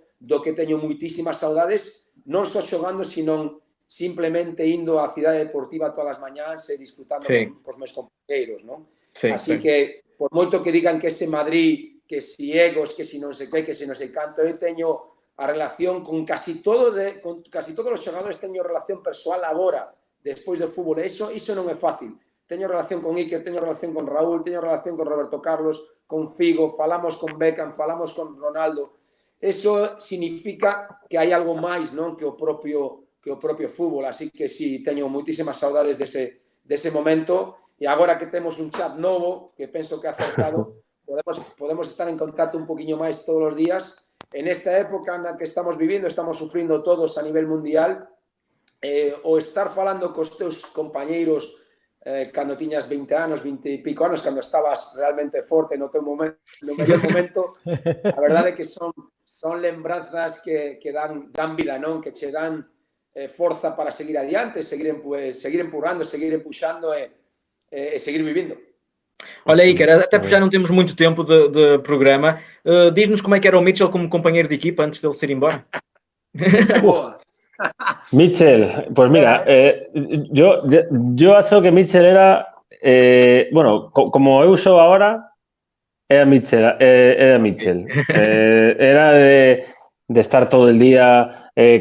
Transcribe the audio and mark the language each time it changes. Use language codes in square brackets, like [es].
[gl] do que teño moitísimas saudades, non só xogando, sino simplemente indo á cidade deportiva todas as mañáns e disfrutando cos meus compañeiros, non? Así que, por moito que digan que ese Madrid, que si egos, que si non sei que si non sei canto, eu teño a relación con casi todos os xogadores, teño relación persoal agora, despois do fútbol. Iso non é fácil. Teño relación con Iker, teño relación con Raúl, teño relación con Roberto Carlos, con Figo, falamos con Beckham, falamos con Ronaldo. Eso significa que hai algo máis, non, que o propio fútbol. Así que sí, teño moitísimas saudades dese momento. E agora que temos un chat novo, que penso que ha acertado, podemos estar en contacto un poquinho máis todos os días. En esta época na que estamos vivindo, estamos sufrindo todos a nivel mundial, o estar falando cos teus compañeiros cando tiñas 20 anos, 20 e pico anos, cando estabas realmente forte no teu momento, no mellor momento, a verdade é que son lembranzas que dan vida, non? Que che dan forza para seguir adiante, seguir empurrando, seguir empuxando e seguir vivindo. [pt] Olha, Iker, até porque já não temos muito tempo de programa, diz-nos como é que era o Mitchell como companheiro de equipa antes dele se ir embora. [gl] Esa é boa. [es] Mitchell, pues mira, [pt] yo acho que [es] Mitchell era, bueno, [gl] como eu sou [es] ahora, era Mitchell, era de estar todo el día,